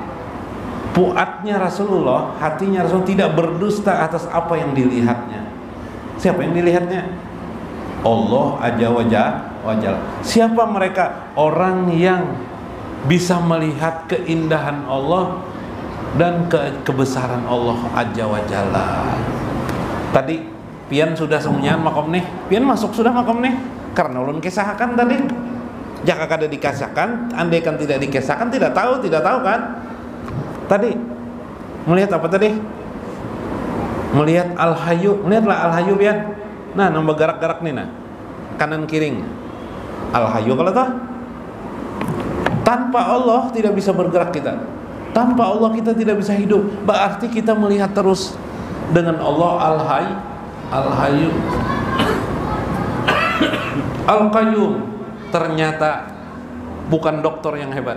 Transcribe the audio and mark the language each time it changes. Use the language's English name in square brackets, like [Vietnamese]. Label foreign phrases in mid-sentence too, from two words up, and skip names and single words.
[Indonesian] Fuadnya Rasulullah, hatinya Rasulullah tidak berdusta atas apa yang dilihatnya. Siapa yang dilihatnya? Allah [Arabic] عز وجل. [Indonesian] Siapa mereka? Orang yang bisa melihat keindahan Allah dan kebesaran Allah [Arabic] عز وجل. [Banjar] Tadi pian sudah semunyian makom nih, pian masuk sudah makom nih, karena ulun kisahkan tadi. Jika kada dikisahkan, andai kan tidak dikisahkan, tidak tahu kan? [Indonesian] Tadi melihat apa tadi? Melihat Al-Hayyu, melihatlah Al-Hayyu pian. [Banjar] Nah, nambah gerak-gerak nih nah, kanan kiring. [Indonesian] Al-Hayyu kalau toh tanpa Allah tidak bisa bergerak kita. Tanpa Allah kita tidak bisa hidup. Berarti kita melihat terus dengan Allah Al-Hayyu Al-Qayyum. Ternyata bukan dokter yang hebat.